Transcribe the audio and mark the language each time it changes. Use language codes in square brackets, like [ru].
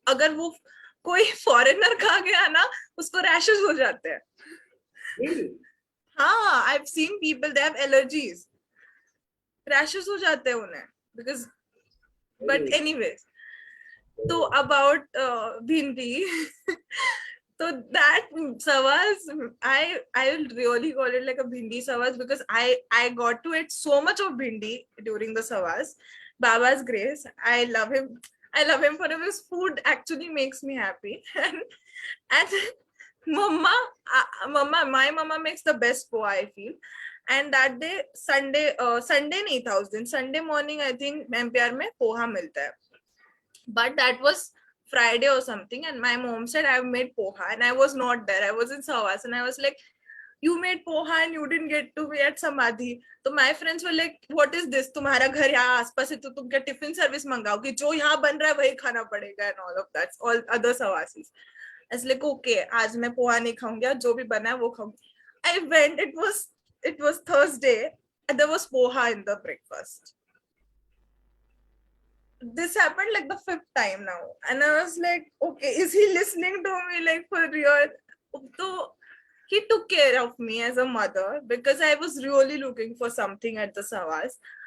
[hi] अगर वो कोई फॉरेनर खा गया ना, उसको रैशेस हो जाते हैं। [en] हाँ, I have seen people they have allergies, [hi] rashes हो जाते हैं उन्हें [en] Because, but anyways. तो about bhindi so that savas, I will really call it like a bhindi savas because I got to eat so much of bhindi during the savas. Baba's grace, I love him for his food actually makes me happy. and mama, my mama makes the best poha I feel. And that day Sunday [hi] nahi tha us din, [en] Sunday morning I think MPR [hi] mein poha milta hai, [en] but that was Friday or something, and my mom said I've made poha and I was not there, I was in Savas, and I was like, you made poha and you didn't get to be at Samadhi. So my friends were like, what is this, [hi] तुम्हारा घर यहाँ आसपास है तो तुम क्या tiffin service मंगाओगे, जो यहाँ बन रहा है वही खाना पड़ेगा, [en] and all of that, all other Savasis. I was like, okay, [hi] आज मैं पोहा नहीं खाऊंगी, जो भी बना है वो खाऊंगी. [en] I went, it was Thursday and there was poha in the breakfast. This happened like the 5th time now, and I was like, okay, is he listening to me like for real? So he took care of me as a mother because I was really looking for something at the Savas.